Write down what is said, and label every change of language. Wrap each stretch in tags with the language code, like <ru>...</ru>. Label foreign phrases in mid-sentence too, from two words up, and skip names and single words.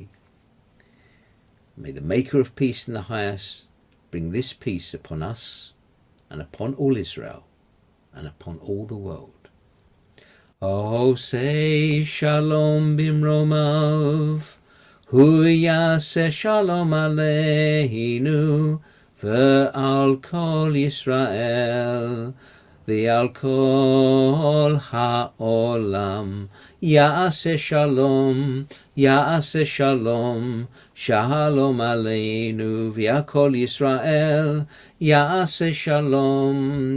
<en>May the Maker of peace in the highest bring this peace upon us, and upon all Israel, and upon all the world.</en> <he>עושה שלום במרומיו, הוא יעשה שלום עלינו, ועל כל ישראל, ועל כל העולם, יעשה שלום, יעשה שלום, שלום עלינו, ועל כל ישראל, יעשה שלום,</he>